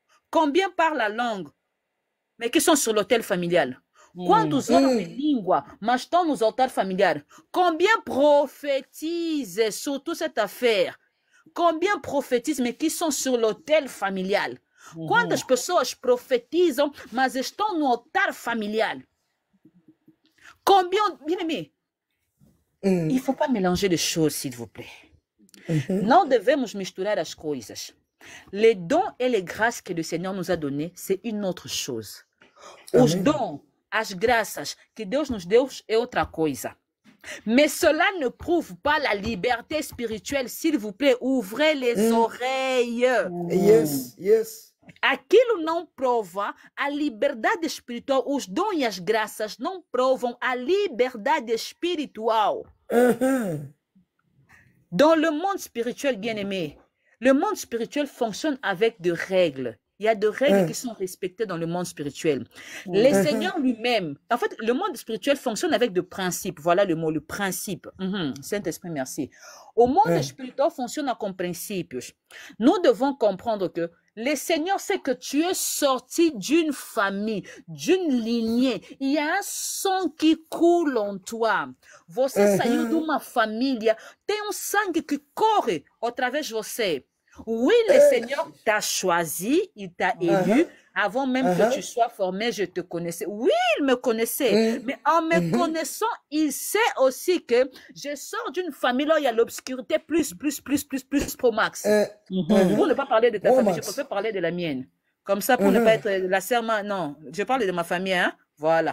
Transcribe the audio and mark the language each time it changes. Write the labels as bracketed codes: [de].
[fr] Combien parlent la langue, mais qui sont sur l'autel familial? [pt] Quantos oram em língua, mas estão nos altares familiares? [fr] Combien prophétisent surtout cette affaire? Combien prophétisent, mais qui sont sur l'autel familial? [pt] Quantas pessoas profetizam, mas estão no altar familial? [fr] Combien, bien-aimé? Il ne faut pas mélanger les choses, s'il vous plaît. [pt] Não devemos misturar as coisas. [fr] Les dons et les grâces que le Seigneur nous a donnés, c'est une autre chose. [pt] Os dons, as graças que Deus nos deu é outra coisa. [fr] Mais cela ne prouve pas la liberté spirituelle, s'il vous plaît. Ouvrez les oreilles. [en] Yes. [pt] Aquilo não prova a liberdade espiritual. Os dons e as graças não provam a liberdade espiritual. [fr] Dans le monde spirituel, bien-aimé, le monde spirituel fonctionne avec des règles. Il y a des règles qui sont respectées dans le monde spirituel. Le Seigneur lui-même, en fait, le monde spirituel fonctionne avec des principes. Voilà le mot, le principe. Saint-Esprit, merci. O monde espirituel fonctionne comme principes. Nous devons comprendre que le Seigneur sait que tu es sorti d'une famille, d'une lignée. Il y a un sang qui coule en toi. [pt] Você saiu de uma família, tem sangue que corre através de você. [fr] Oui, le Seigneur t'a choisi, il t'a élu. Avant même que tu sois formé, je te connaissais. Oui, il me connaissait. Mais en me connaissant, il sait aussi que je sors d'une famille là où il y a l'obscurité plus pro max. Pour ne pas parler de ta famille, je préfère parler de la mienne. Comme ça, pour ne pas être la sœur, non, je parle de ma famille, hein. Voilà.